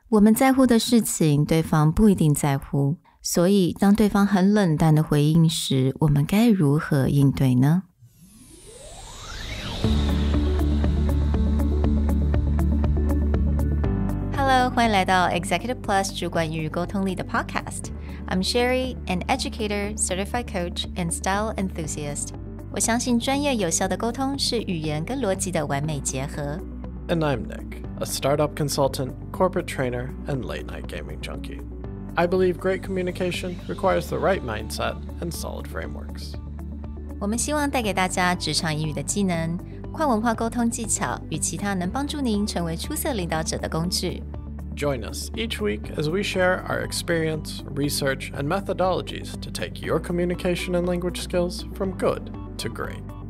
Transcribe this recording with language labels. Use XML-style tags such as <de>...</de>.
<zh>我们在乎的事情，对方不一定在乎，所以当对方很冷淡的回应时，我们该如何应对呢？Hello， 欢迎来到 Executive Plus 主管与沟通力的 Podcast.</zh> <en>I'm Sherry, an educator, certified coach, and style enthusiast.</en> <zh>我相信专业有效的沟通是语言跟逻辑的完美结合。</zh> <en>And I'm Nick, a startup consultant, corporate trainer, and late-night gaming junkie. I believe great communication requires the right mindset and solid frameworks.</en> <zh>我们希望带给大家职场英语的技能、跨文化沟通技巧与其他能帮助您成为出色领导者的工具。</zh> <en>Join us each week as we share our experience, research, and methodologies to take your communication and language skills from good to great.</en>